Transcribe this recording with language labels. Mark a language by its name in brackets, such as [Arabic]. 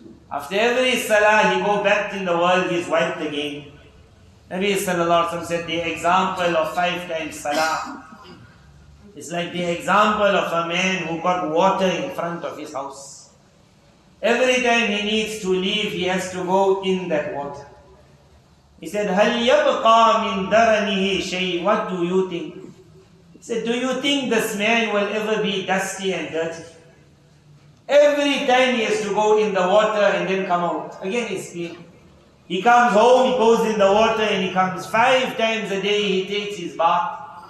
[English] After every Salah, he go back in the world, he is wiped again. Nabi sallallahu alaihi wasallam said the example of 5 times Salah is like the example of a man who got water in front of his house. Every time he needs to leave, he has to go in that water. He said, [Arabic] هَلْ يَبْقَى مِنْ دَرَنِهِ شَيْءٍ. [English] What do you think? He said, do you think this man will ever be dusty and dirty? Every time he has to go in the water and then come out. Again it's clean. He comes home, he goes in the water and he comes 5 times a day, he takes his bath.